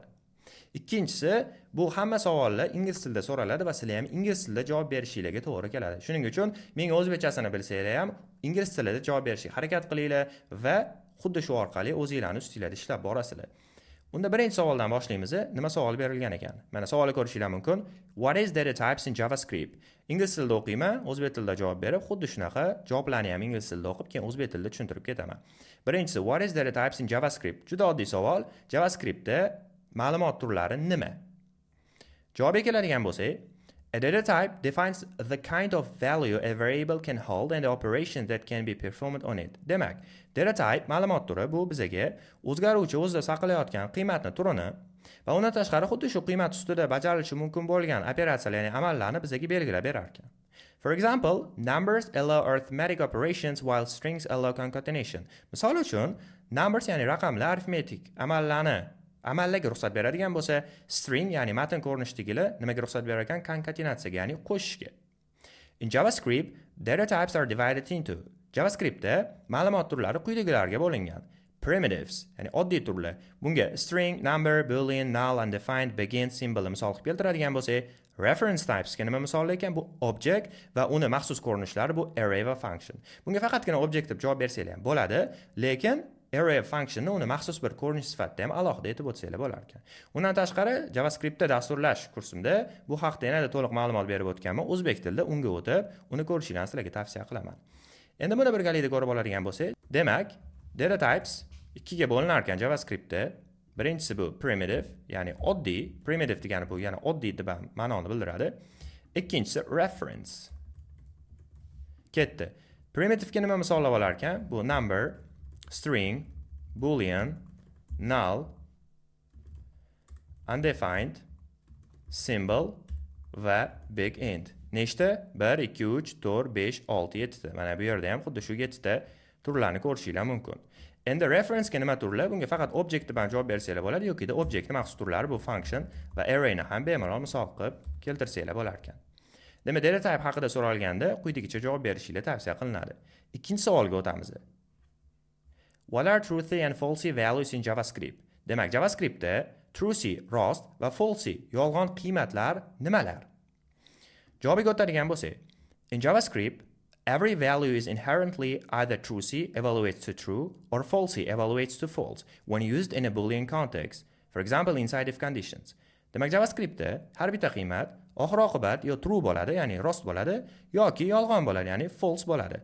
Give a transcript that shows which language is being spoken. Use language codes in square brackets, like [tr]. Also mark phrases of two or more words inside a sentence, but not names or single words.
[uz] Ikkinchisi, bu hamma savollar ingliz tilida so'raladi va sizlar ham ingliz tilida javob berishinglarga to'g'ri keladi. Shuning uchun menga o'zbekchasini bilsanglar ham ingliz tilida javob berishga harakat qilinglar va xuddi shu orqali o'zingizlarni ustingizda ishlab borasizlar. Unda birinchi savoldan boshlaymiz. Nima savol berilgan ekan? Mana savolni ko'rishinglar mumkin. [en] What is data types in JavaScript? [uz] Ingliz tilida o'qiyman, o'zbek tilida javob berib, xuddi shunaqa javoblarni ham ingliz tilida o'qib, keyin o'zbek tilida tushuntirib ketaman. Birinchisi, [en] what is data types in JavaScript? [uz] Juda oddiy savol. JavaScriptda ma'lumot turlari nima? Javobga keladigan bo'lsak, [en] a data type defines the kind of value a variable can hold and the operations that can be performed on it. [uz] Demak, [en] data type [uz] ma'lumot turi bu bizga o'zgaruvchi o'zida saqlayotgan qiymatni turini va undan tashqari xuddi shu qiymat ustida bajarilishi mumkin bo'lgan operatsiyalar, ya'ni amallarni bizga belgilab berar ekan. [en] For example, numbers allow arithmetic operations while strings allow concatenation. [uz] Misol uchun, numbers ya'ni raqamlar arifmetik amallarga ruxsat beradigan bo'lsa, string ya'ni matn ko'rinishdagilar nimaga ruxsat berar ekan? Konkatenatsiyaga, ya'ni qo'shishga. [en] In JavaScript, data types are divided into. [uz] JavaScriptda ma'lumot turlari quyidagilarga bo'lingan. Primitives, ya'ni oddiy turlar. Bunga [en] string, number, boolean, null, undefined, begin simbolni [uz] misol qilib keltiradigan bo'lsak, [en] reference types [uz] ga nima misol ekan? Bu object va uni maxsus ko'rinishlari bu array va function. Bunga faqatgina object deb javob bersanglar ham bo'ladi, lekin array functionni uni maxsus bir ko'rinish sifatida ham alohida aytib o'tsanglar bo'lar ekan. Undan tashqari JavaScriptda dasturlash kursimda bu haqda yanada to'liq ma'lumot berib o'tganman. O'zbek tilida unga o'tib, uni ko'rishingizni sizlarga tavsiya qilaman. Endi buni birgalikda ko'rib oladigan bo'lsak, demak, [en] data types [uz] ikkiga bo'linar ekan JavaScriptda. Birinchisi bu primitive, ya'ni oddiy, primitive degani bu yana oddiy deb ma'noni bildiradi. Ikkinchisi reference. Ketdi. Primitive-ga nima misollab olar ekan? Bu [en] number, string, boolean, null, undefined, symbol [uz] va [en] big int. [uz] Nechta? 1, 2, 3, 4, 5, 6, 7 ta. Mana bu yerda ham xuddi shu 7 ta turlarni ko'rishinglar mumkin. Endi reference-ga nima turlar? Bunga faqat object bilan javob bersanglar bo'ladi yoki objectning maxsus turlari bu function va arrayni ham bemalol misol qilib keltirsanglar bo'lar ekan. Demak, data type haqida so'ralganda quyidagicha javob berishinglar tavsiya qilinadi. Ikkinchi savolga o'tamiz. [en] What are truthy and falsy values in JavaScript? [uz] Demak, JavaScriptda truthy rost va falsy yolg'on qiymatlar nimalar? Javobga o'tadigan bo'lsak, [en] in JavaScript, every value is inherently either truthy evaluates to true or falsy evaluates to false when used in a Boolean context, for example inside if conditions. [uz] Demak, JavaScriptda har bitta qiymat oxir-oqibat yo true bo'ladi, ya'ni rost bo'ladi, yoki yolg'on bo'ladi, ya'ni false bo'ladi.